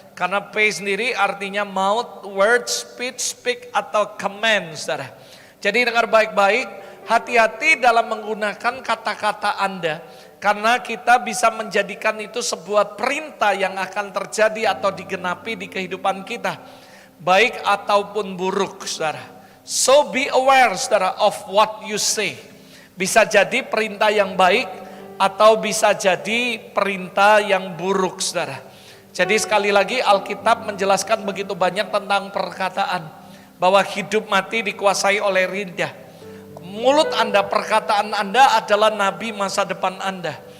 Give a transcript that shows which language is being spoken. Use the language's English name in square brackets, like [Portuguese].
[Indonesian] Karena P sendiri artinya [English] mouth, word, speech, speak, [Indonesian] atau command, saudara. Jadi dengar baik-baik, hati-hati dalam menggunakan kata-kata Anda. Karena kita bisa menjadikan itu sebuah perintah yang akan terjadi atau digenapi di kehidupan kita. Baik ataupun buruk, saudara. [English] So be aware, [Indonesian] saudara, [English] of what you say. [Indonesian] Bisa jadi perintah yang baik atau bisa jadi perintah yang buruk, saudara. Jadi sekali lagi Alkitab menjelaskan begitu banyak tentang perkataan. Bahwa hidup mati dikuasai oleh lidah. Mulut Anda, perkataan Anda adalah nabi masa depan Anda.